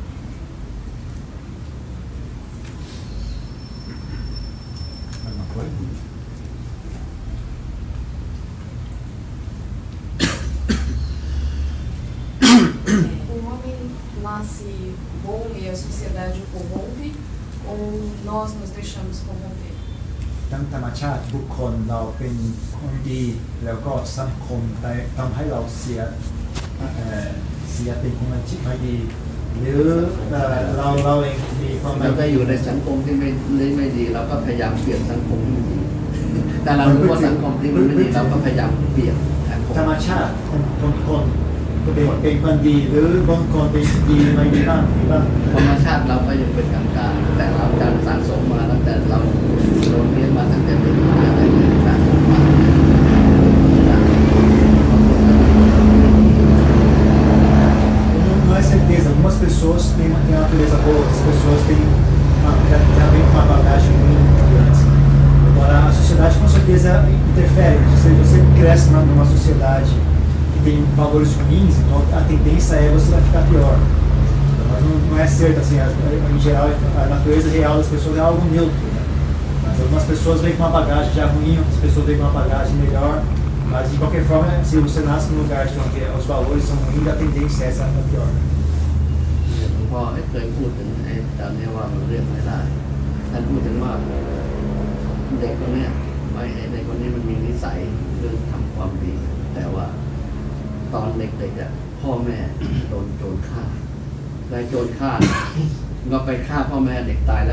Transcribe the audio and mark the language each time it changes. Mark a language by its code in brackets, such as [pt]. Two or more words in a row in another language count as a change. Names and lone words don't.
[pt] Mais uma coisa? Nasce bom e a sociedade o corrompe, ou nós nos deixamos corromper? [th] ทั้งธรรมชาติบุคคลเราเป็นคนดีแล้วก็สังคมได้ทำให้เราเสียเป็นคนไม่ดีหรือเราเองมีความ เราก็อยู่ในสังคมที่ไม่ดีเราก็พยายามเปลี่ยนสังคมที่ดีแต่เรารู้ว่าสังคมที่มันไม่ดีเราก็พยายามเปลี่ยน ธรรมชาติคนเป็นคนดีหรือบางคนเป็นดีไม่ดีบ้าง ธรรมชาติเราก็ยังเป็นกลางๆแต่เราการสะสมมาตั้งแต่เราเรียนมาตั้งแต่เด็กอะไรสะสมมา [pt] Não é certeza, algumas pessoas têm uma natureza boa, outras pessoas já vêm com uma bagagem muito antes. Agora, a sociedade com certeza interfere. Se você cresce numa sociedade tem valores ruins, então a tendência é você vai ficar pior. Mas não é certo assim, em geral a natureza real das pessoas é algo neutro, né? Mas algumas pessoas vêm com uma bagagem já ruim, outras pessoas vêm com uma bagagem melhor, mas de qualquer forma, se você nasce num lugar onde os valores são ruins, a tendência é essa ficar pior. [th] หลวงพ่อเคยพูดถึงตอนนี้ว่ามันเรียกไม่ได้ท่านพูดถึงว่าเด็กคนนี้เด็กคนนี้มันมีนิสัยเรื่องทำความดีแต่ว่าตอนเด็กๆพ่อแม่โดนโจรฆ่าโจรฆ่าก็ไปฆ่าพ่อแม่เด็กตายแล้ว